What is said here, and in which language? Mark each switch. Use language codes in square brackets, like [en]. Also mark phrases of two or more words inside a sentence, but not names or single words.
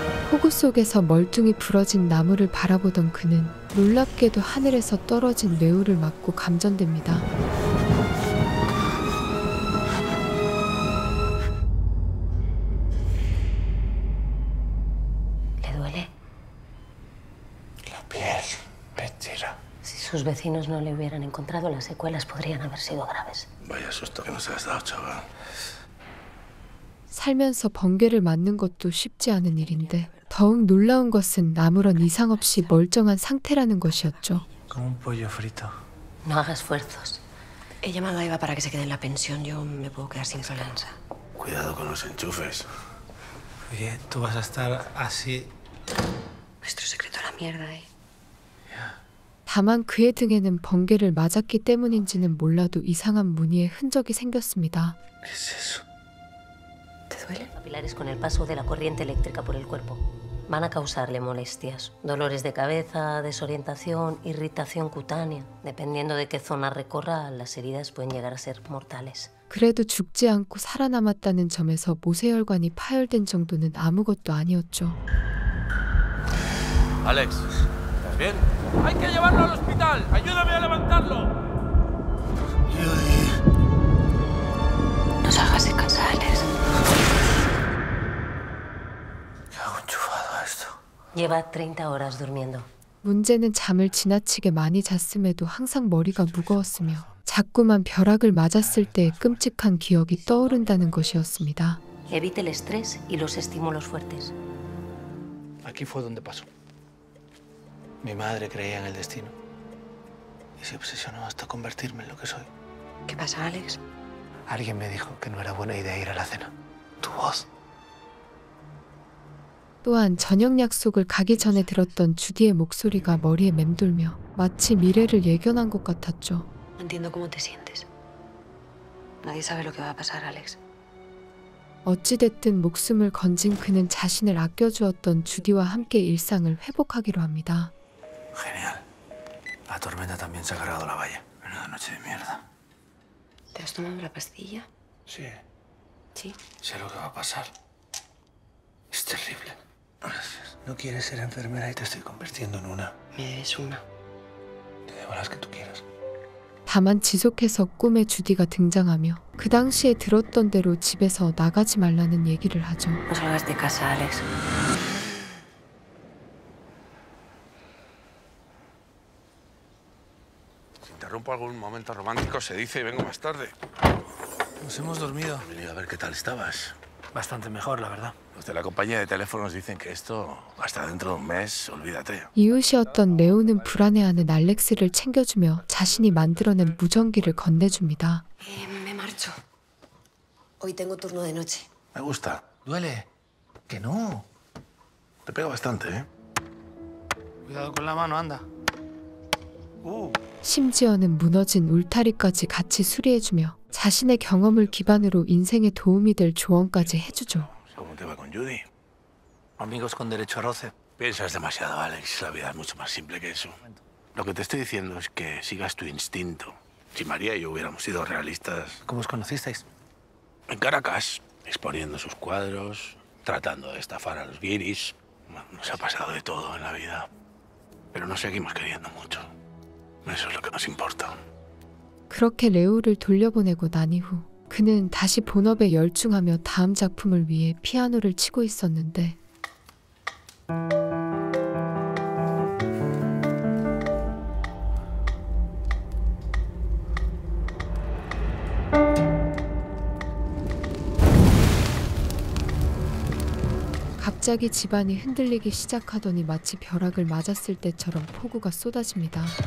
[ko] 폭우 속에서 멀뚱히 부러진 나무를 바라보던 그는 놀랍게도 하늘에서 떨어진 뇌우를 맞고 감전됩니다. [es] ¿Le duele? La piel, mentira. Si sus vecinos no le hubieran encontrado, las secuelas podrían haber sido graves. Vaya susto que nos has dado, chaval. [ko] 살면서 번개를 맞는 것도 쉽지 않은 일인데 더욱 놀라운 것은 아무런 이상 없이 멀쩡한 상태라는 것이었죠. [es] Como un pollo frito. No haga esfuerzos. He llamado a Eva para que se quede en la pensión. Yo me puedo quedar sin Solange. Cuidado con los enchufes. Oye, tú vas a estar así. Nuestro secreto a la mierda, ¿eh? [ko] 다만 그의 등에는 번개를 맞았기 때문인지는 몰라도 이상한 무늬의 흔적이 생겼습니다. [es] ¿Qué es eso? ¿Te duele? Capilares con el paso de la corriente eléctrica por el cuerpo. Van a causarle molestias, dolores de cabeza, desorientación, irritación cutánea. Dependiendo de qué zona recorra, las heridas pueden llegar a ser mortales. [ko] 그래도 죽지 않고 살아남았다는 점에서 모세혈관이 파열된 정도는 아무것도 아니었죠. [es] Alex, ¿estás bien? ¡Hay que llevarlo al hospital! ¡Ayúdame a levantarlo! No salgas de casa, Alex. ¿Qué hago enchufado a esto? Lleva 30 horas durmiendo. [ko] 문제는 잠을 지나치게 많이 잤음에도 항상 머리가 무거웠으며 자꾸만 벼락을 맞았을 때의 끔찍한 기억이 떠오른다는 것이었습니다. [es] Evite el estrés y los estímulos fuertes. Aquí fue donde pasó. Mi madre creía en el destino y se obsesionó hasta convertirme en lo que soy. ¿Qué pasa, Alex? Alguien me dijo que no era buena idea ir a la cena. Tu voz. [ko] 또한 저녁 약속을 가기 전에 들었던 주디의 목소리가 머리에 맴돌며 마치 미래를 예견한 것 같았죠. [es] No entiendo cómo te sientes. Nadie sabe lo que va a pasar, Alex. [ko] 어찌됐든 목숨을 건진 그는 자신을 아껴주었던 주디와 함께 일상을 회복하기로 합니다. [es] Genial. La tormenta también se ha cargado la valla. Menuda noche de mierda. ¿Te has tomado la pastilla? Sí, Sí. sé lo que va a pasar. Es terrible. Gracias. No quieres ser enfermera y te estoy convirtiendo en una. Me debes una. Te debo las que tú quieras. [ko] 다만 지속해서 꿈에 주디가 등장하며 그 당시에 들었던 대로 집에서 나가지 말라는 얘기를 하죠. [es] No salgas de casa, Alex. Si interrumpo algún momento romántico, se dice y vengo más tarde. Nos hemos dormido. He venido a ver qué tal estabas. Bastante mejor, la verdad. Los de la compañía de teléfonos dicen que esto, hasta dentro de un mes, olvídate. [ko] 이웃이었던 레오는 불안해하는 알렉스를 챙겨주며 자신이 만들어낸 무전기를 건네줍니다. [es] Me marcho. Hoy tengo turno de noche. Me gusta. ¿Duele? Que no. Te pega bastante, ¿eh? Cuidado con la mano, anda. [ko] 심지어는 무너진 울타리까지 같이 수리해주며 자신의 경험을 기반으로 인생에 도움이 될 조언까지 해주죠. [es] ¿Cómo te va con Judy? Amigos con derecho a roce. Piensas demasiado, Alex. La vida es mucho más simple que eso. Lo que te estoy diciendo es que sigas tu instinto. Si María y yo hubiéramos sido realistas... ¿Cómo os conocisteis? En Caracas, exponiendo sus cuadros, tratando de estafar a los guiris. Nos ha pasado de todo en la vida. Pero nos seguimos queriendo mucho. Eso es lo que nos importa. [ko] 그렇게 레오를 돌려보내고 난 이후 그는 다시 본업에 열중하며 다음 작품을 위해 피아노를 치고 있었는데 갑자기 집안이 흔들리기 시작하더니 마치 벼락을 맞았을 때처럼 폭우가 쏟아집니다.